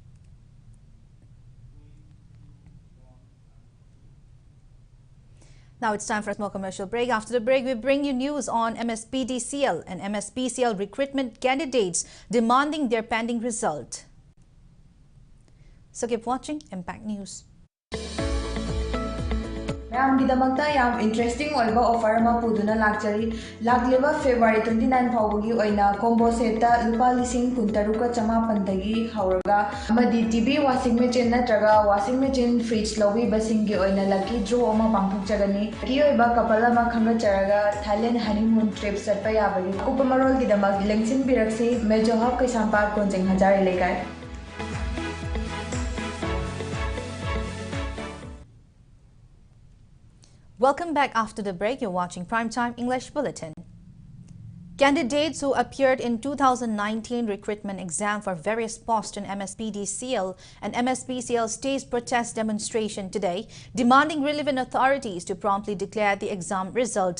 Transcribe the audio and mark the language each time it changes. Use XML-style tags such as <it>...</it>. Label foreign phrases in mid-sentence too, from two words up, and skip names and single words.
<en>Now it's time for a small commercial break. After the break, we bring you news on MSPDCL and MSPCL recruitment candidates demanding their pending result. So keep watching Impact News.</en> <mni>ꯃꯌꯥꯝꯒꯤꯗꯃꯛꯇ ꯌꯥꯝ ꯏꯟꯇꯔꯦꯁꯇꯤꯡ ꯑꯣꯏꯕ ꯑꯣꯐꯔ ꯑꯃ ꯄꯨꯗꯨꯅ ꯂꯥꯛꯆꯔꯤ ꯂꯥꯛꯂꯤꯕ ꯐꯦꯕ꯭ꯔꯨꯋꯥꯔꯤ 29 ꯐꯥꯎꯕꯒꯤ ꯑꯣꯏꯅ ꯀꯣꯝꯕꯣ ꯁꯦꯠꯇ ꯂꯨꯄꯥ 13,990 ꯍꯧꯔꯒ ꯑꯃꯗꯤ</mni> <en>TV washing machine</en> <mni>ꯅꯠꯇ꯭ꯔꯒ</mni> <en>washing machine fridge</en> <mni>ꯂꯧꯕꯤꯕꯁꯤꯡꯒꯤ ꯑꯣꯏꯅ ꯂꯛꯀꯤ ꯗ꯭ꯔꯣ ꯑꯃ ꯄꯥꯡꯊꯣꯛꯆꯒꯅꯤ ꯂꯛꯀꯤ ꯑꯣꯏꯕ ꯀꯄꯜ ꯑꯃ ꯈꯟꯒꯠꯆꯔꯒ ꯊꯥꯏꯂꯦꯟ</mni> <en>honeymoon trip</en> <mni>ꯆꯠꯄ ꯌꯥꯕꯒꯤ ꯑꯀꯨꯞꯄ ꯃꯔꯣꯜꯒꯤꯗꯃꯛ ꯂꯦꯡꯁꯤꯟꯕꯤꯔꯛꯁꯤ ꯃꯦꯖꯣ ꯍꯕ ꯀꯩꯁꯥꯝꯄꯥꯠ ꯀꯣꯟꯖꯤꯡ ꯍꯖꯥꯔꯤ ꯂꯩꯀꯥꯏ</mni> <en>Welcome back after the break. You're watching Primetime English Bulletin. Candidates who appeared in 2019 recruitment exam for various posts in MSPDCL and MSPCL staged protest demonstration today, demanding relevant authorities to promptly declare the exam result.</en>